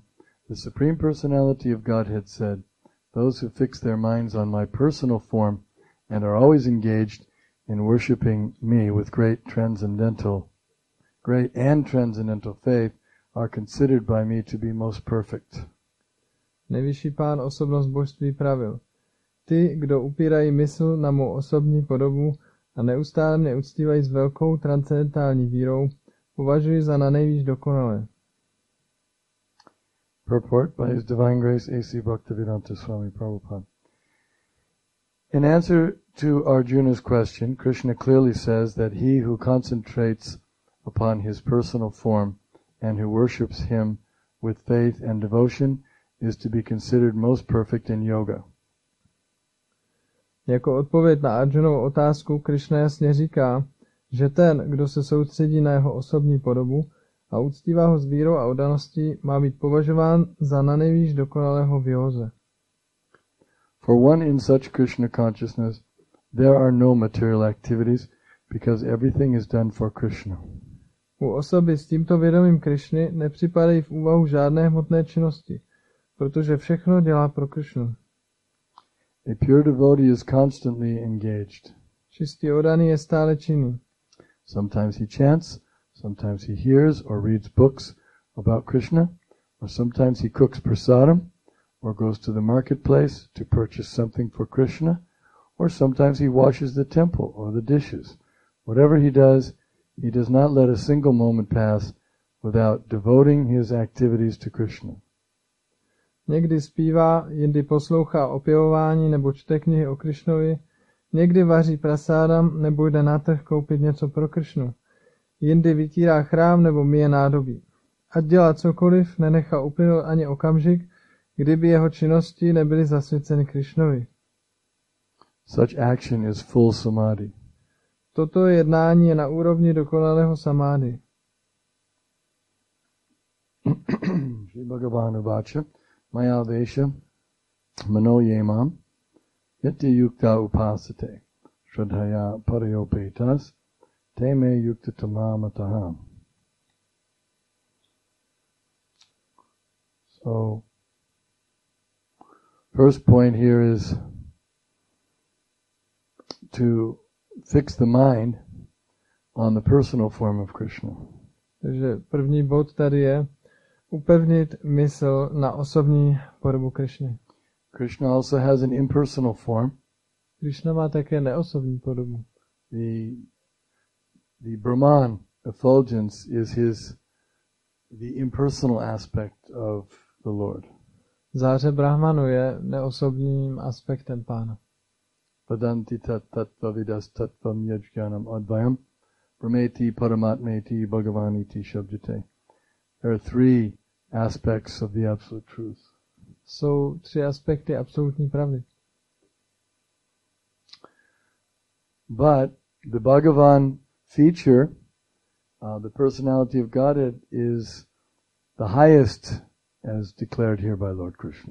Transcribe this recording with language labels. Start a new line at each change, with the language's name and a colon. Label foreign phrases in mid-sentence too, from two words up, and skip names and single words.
English: The Supreme Personality of Godhead said, "Those who fix their minds on my personal form and are always engaged in worshipping me with great and transcendental faith are considered by me to be most perfect."
Czech: Nejvyšší pán osobnost božství pravil: Ty, kdo upírají mysl na mou osobní podobu a neustále mě uctívají s velkou transcendentální vírou, považuji za nanejvýš dokonalé.
English: Purport by His Divine Grace A.C. Bhaktivedanta Swami Prabhupada. In answer to Arjuna's question, Krishna clearly says that he who concentrates upon his personal form and who worships him with faith and devotion is to be considered most perfect in yoga.
Czech: Jako odpověď na Arjunovu otázku Krishna jasně říká, že ten, kdo se soustředí na jeho osobní podobu a uctívá ho s vírou a oddaností, má být považován za nanejvýš dokonalého v józe.
English: For one in such Krishna consciousness, there are no material activities because everything is done for Krishna.
Czech: U osoby s tímto vědomím Krishny nepřipadají v úvahu žádné hmotné činnosti, protože všechno dělá pro Krishnu.
English: A pure devotee is constantly engaged.
Czech: Čistý oddaný je stále činný.
English: Sometimes he chants, sometimes he hears or reads books about Krishna, or sometimes he cooks prasadam, or goes to the marketplace to purchase something for Krishna, or sometimes he washes the temple or the dishes. Whatever he does not let a single moment pass without devoting his activities to Krishna.
Czech: Někdy zpívá, jindy poslouchá opěvování nebo čte knihy o Krišnovi, někdy vaří prasádam nebo jde na trh koupit něco pro Krishnu, jindy vytírá chrám nebo myje nádobí. Ať dělá cokoliv, nenechá uplynout ani okamžik, kdyby jeho činnosti nebyly zasvěceny Krishnovi.
English: Such action is full samadhi.
Czech: Toto jednání je na úrovni dokonalého samády.
Sanskrit: Shri Bhagavanu Vacha Maya Vesha Mano Yemam Yati Yukta Upasate Shraddhaya Parayopetas Teme Yukta Tamamataham.
English: So, first point here is to fix the mind on the personal form of Krishna.
Czech: Takže první bod tady je upevnit mysl na osobní podobu Krishny.
English: Krishna also has an impersonal form.
Czech: Krishna má také neosobní podobu.
English: The Brahman effulgence is the impersonal aspect of the Lord.
Czech: Záře Brahmanu je neosobním aspektem Pána.
Sanskrit: Vadanti tattva vidas tattvam yajnanam advayam brahmeti paramatmeti bhagavaniti shabdite.
English: There are three aspects of the absolute truth.
Czech: Jsou tři aspekty absolutní pravdy.
English: But the Bhagavan feature, the personality of Godhead, is the highest as declared here by Lord Krishna.